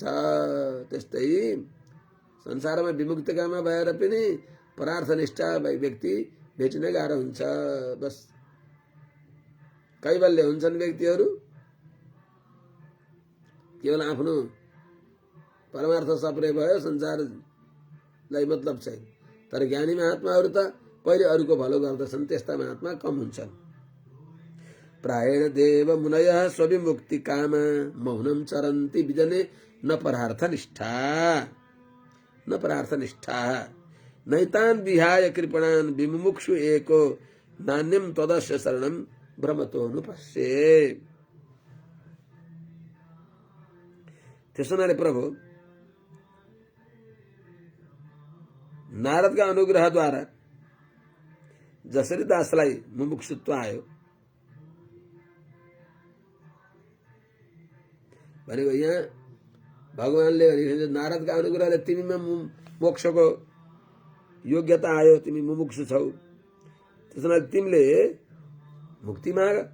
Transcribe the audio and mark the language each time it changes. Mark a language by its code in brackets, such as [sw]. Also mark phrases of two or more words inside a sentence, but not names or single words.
[ne] त्यस्तै संसारमा विमुक्तकामा भएर पनि परार्थनिष्ठा व्यक्ति भेट्न गाह्रो हुन्छ। बस कैवल्य हुन्छन् व्यक्तिहरू, केवल आफ्नो परमार्थ सप्रे भयो, संसारलाई मतलब छैन। तर ज्ञानी महात्माहरू त पहिले अरूको भलो गर्दछन्, त्यस्ता महात्मा कम हुन्छन्। [sa] प्रायेण देव मुनयः स्वविमुक्ति काम मौनम चरन्ति विजने न परार्थनिष्ठा न परार्थनिष्ठा नैतान् विहाय कृपणान् विमुमुक्षु एको नान्यम तदस्य शरणं भ्रमतोऽनुपश्ये। [ne] त्यसो हुनाले प्रभु नारदका अनुग्रहद्वारा जसरी दासलाई मुमुक्षुत्व आयो भनेको यहाँ भगवानले भने नारदका अनुग्रहले तिमीमा मोक्षको योग्यता आयो, तिमी मुमुक्षु छौ, त्यसैले तिमीले मुक्ति माग।